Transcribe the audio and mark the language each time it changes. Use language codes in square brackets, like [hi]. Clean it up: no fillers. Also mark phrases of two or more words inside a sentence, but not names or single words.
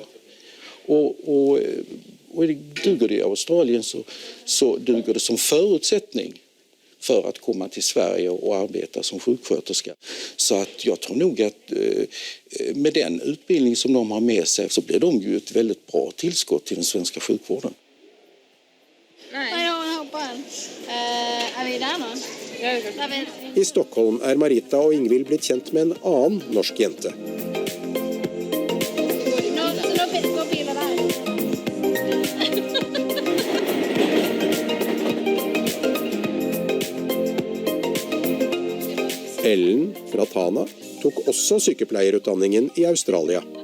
[sv] Och duger det i Australien så duger det som förutsättning för att komma till Sverige och arbeta som sjuksköterska. Så att jag tror nog att med den utbildning som de har med sig så blir de ju ett väldigt bra tillskott till den svenska sjukvården. [no] I Stockholm er Marita og Ingvild blitt kjent med en annen norsk jente. Ellen fra Tana tok også sykepleierutdanningen i Australia.